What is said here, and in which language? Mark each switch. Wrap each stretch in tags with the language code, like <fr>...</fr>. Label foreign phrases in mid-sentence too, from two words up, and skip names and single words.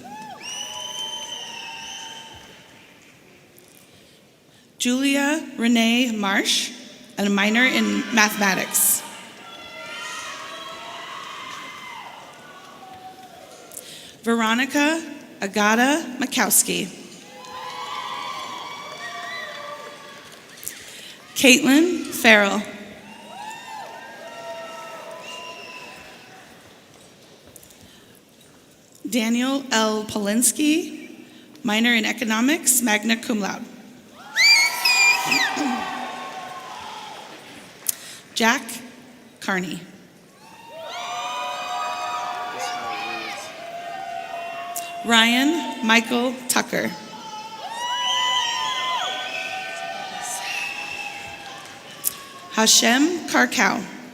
<en>Julia Renee Marsh, and a minor in mathematics. Veronica Agata Makowski. Caitlin Farrell. Daniel L. Polinsky, minor in economics, magna cum laude. Jack Carney. Ryan Michael Tucker. Hashem Karkow.</en>